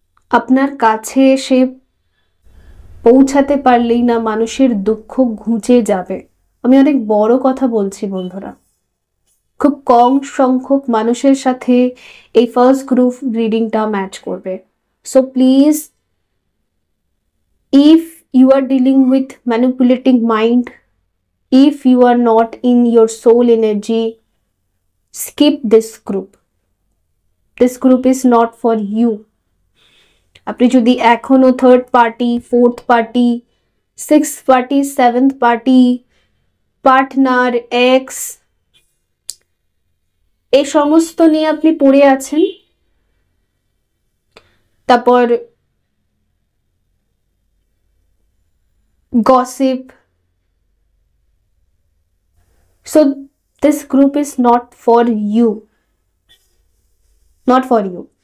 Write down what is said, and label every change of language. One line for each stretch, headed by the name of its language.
Bangla: আপনার কাছে এসে পৌঁছাতে পারলেই না মানুষের দুঃখ ঘুচে যাবে। আমি অনেক বড় কথা বলছি বন্ধুরা। খুব কম সংখ্যক মানুষের সাথে এই ফার্স্ট গ্রুপ রিডিংটা ম্যাচ করবে।
English: So please, if you are dealing with manipulating mind, if you are not in your soul energy, skip this group. This group is not for you.
Bangla: আপনি যদি এখনো third party, fourth party, sixth party, seventh party, partner, x, এই সমস্ত নিয়ে আপনি পড়ে আছেন, তারপর gossip,
English: so this group is not for you,
Bangla: not for you.